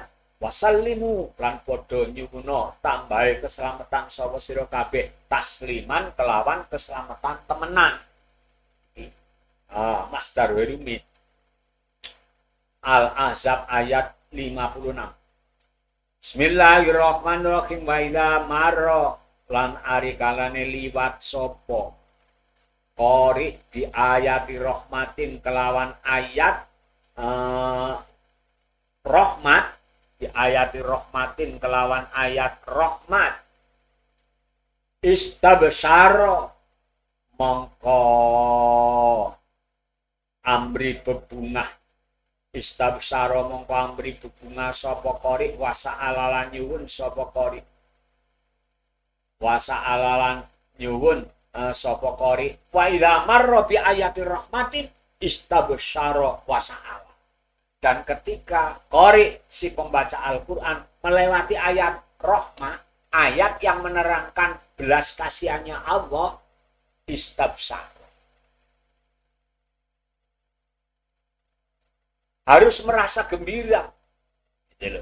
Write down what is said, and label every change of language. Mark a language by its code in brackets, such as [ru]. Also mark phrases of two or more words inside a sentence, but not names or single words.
[jv] Wasallimu lan padha nyuwuna tambahe keselamatan sapa sira kabeh tasliman kelawan keselamatan temenan. Masdar rumit. Al-Ahzab ayat 56. [ar] بسم الله الرحمن الرحيم. وإذا مر [jv] lan ari kalane liwat sapa qori di [ar] آية رحمة [jv] kelawan ayat rahmat, di [ar] آية رحمة [jv] kelawan ayat rahmat, istabsyara mongko amri bebungah, istabsyara mongko amri bebungah sapa qori wasa'alalan nyuwun sapa qori wasa'alalan nyuwun sapa qori [ar] وإذا مر بآية رحمة استبشر وسأل. [id] Dan ketika qori si pembaca Al-Qur'an melewati ayat rahmah, ayat yang menerangkan belas kasihannya Allah, istabsyara, harus merasa gembira gitu loh.